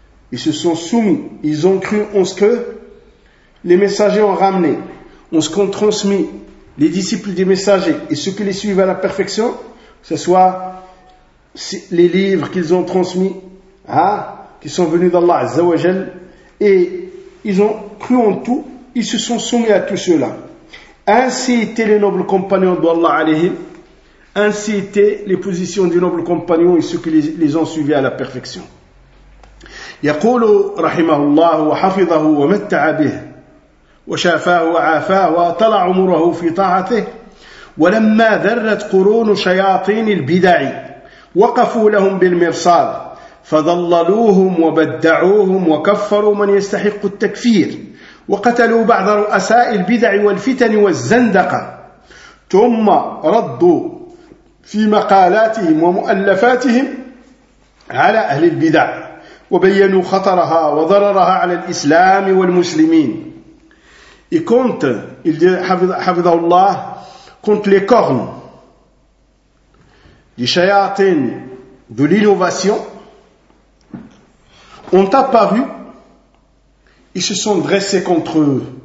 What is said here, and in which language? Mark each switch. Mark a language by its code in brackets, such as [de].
[fr] Ils se sont soumis, ils ont cru en ce que les messagers ont ramené, en ce qu'ont transmis les disciples des messagers et ceux qui les suivent à la perfection, que ce soit les livres qu'ils ont transmis, qui sont venus d'Allah Azza wa Jal, et ils ont cru en tout, ils se sont soumis à tout cela. Ainsi étaient les nobles compagnons d'Allah alayhim, ainsi étaient les positions des nobles compagnons et ceux qui les ont suivis à la perfection. [ar] Yaqulu rahimahullah wa hafidahu wa matta'a bih وشافاه وعافاه وطلع عمره في طاعته ولما ذرت قرون شياطين البدع وقفوا لهم بالمرصاد فضللوهم وبدعوهم وكفروا من يستحق التكفير وقتلوا بعض رؤساء البدع والفتن والزندقة ثم ردوا في مقالاتهم ومؤلفاتهم على أهل البدع وبينوا خطرها وضررها على الإسلام والمسلمين. [fr] Et quand, il dit, Havidallah, quand les cornes du shayatin de l'innovation ont apparu, ils se sont dressés contre eux.